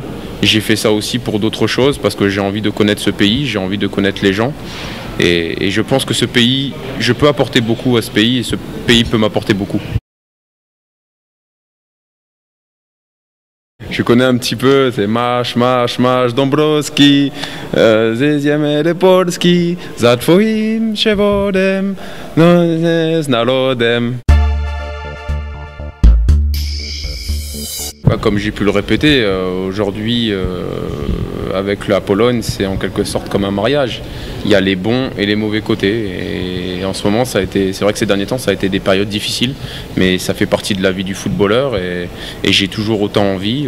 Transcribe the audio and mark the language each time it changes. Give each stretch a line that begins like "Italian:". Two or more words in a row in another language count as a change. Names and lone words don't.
French: J'ai fait ça aussi pour d'autres choses parce que j'ai envie de connaître ce pays, j'ai envie de connaître les gens. Et je pense que ce pays, je peux apporter beaucoup à ce pays et ce pays peut m'apporter beaucoup. Je connais un petit peu, c'est
Polish: Masz Dąbrowski, ze ziemi Polski, za twoim przewodem, z narodem.
French: Comme j'ai pu le répéter, aujourd'hui, avec la Pologne, c'est en quelque sorte comme un mariage. Il y a les bons et les mauvais côtés. Et en ce moment, c'est vrai que ces derniers temps, ça a été des périodes difficiles, mais ça fait partie de la vie du footballeur et j'ai toujours autant envie.